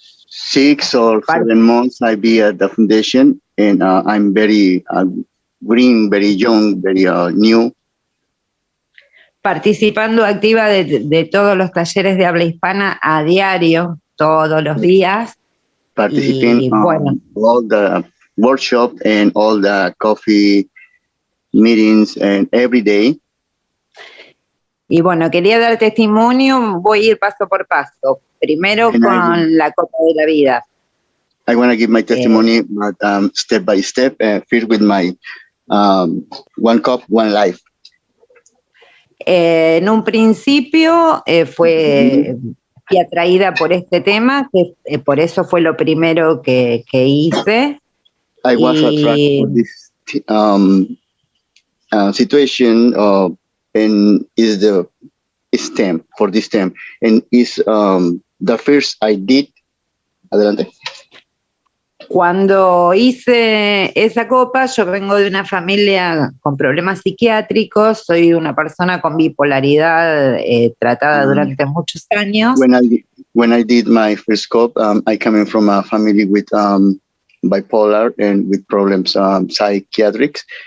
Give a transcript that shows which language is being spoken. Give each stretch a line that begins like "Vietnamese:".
English: 6 or 7 months I be at the foundation, and I'm very green, very young, very new.
Spanish: Participando activa de todos los talleres de habla hispana a diario, todos los días.
English: Participating all the workshop and all the coffee meetings and every day.
Spanish: Y bueno, quería dar testimonio, voy a ir paso por paso. Primero con la Copa de la Vida.
English: I want to give my testimony, but step by step, first with my One Cup, One Life.
Spanish: En un principio fui atraída por este tema, que por eso fue lo primero que hice.
English: I was attracted for this situation, and is the stem for this stem, and is the first I did.
Spanish: Adelante. Cuando hice esa copa, yo vengo de una familia con problemas psiquiátricos, soy una persona con bipolaridad tratada durante muchos años.
English: When I did my first cup, I coming from a family with bipolar and with problems psychiatrics.